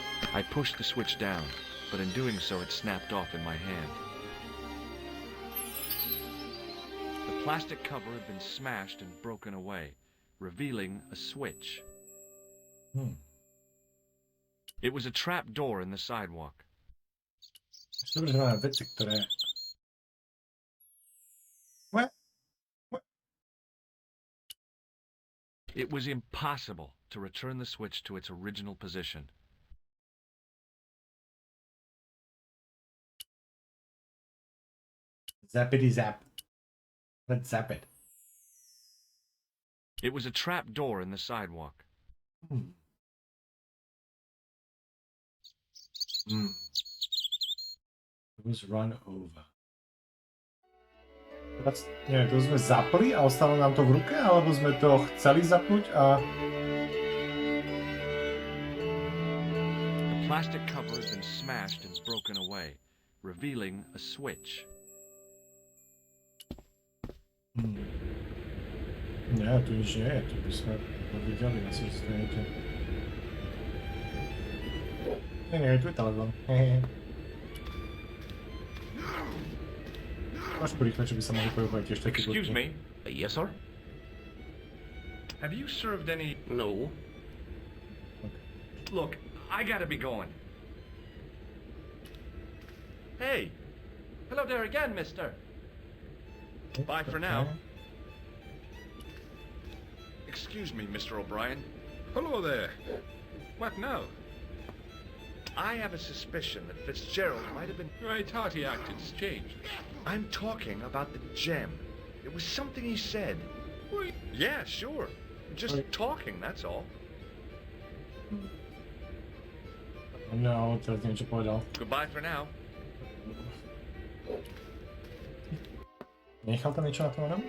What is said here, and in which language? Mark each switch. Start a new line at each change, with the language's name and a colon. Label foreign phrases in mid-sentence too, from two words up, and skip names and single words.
English: I pushed the switch down, but in doing so it snapped off in my hand. The plastic cover had been smashed and broken away, revealing a switch. It was a trap door in the sidewalk.
Slovak: Dobre, že máme veci, ktoré...
English: What? It was impossible to return the switch to its original position. Zappity zap. Let's zap it. It was a trap door in the sidewalk. It was run over.
Slovak: Teraz, neviem, to sme zapli a ostalo nám to v ruke, alebo sme to chceli zapnúť a...
English: The plastic cover had been smashed and broken away, revealing a switch.
Slovak: Nie, tu nič nie je, tu by sme to videli na systéme. Nie, tu je telefón. Máš porýchle, čo by sa mohli pojúvať tiež taký
English: Excuse me. Yes, sir? Have you served any... No. Look, I gotta be going. Hey. Hello there again, mister. Bye for now. Excuse me, Mr. O'Brien. Hello there. What now? I have a suspicion that Fitzgerald might have been... I thought he acted strange. I'm talking about the gem. It was something he said. Wait. Yeah, sure. Just talking, that's all.
Slovak: No, teraz neviem, čo povedal.
English: Goodbye for now.
Slovak: Nechal tam niečo na tom onom?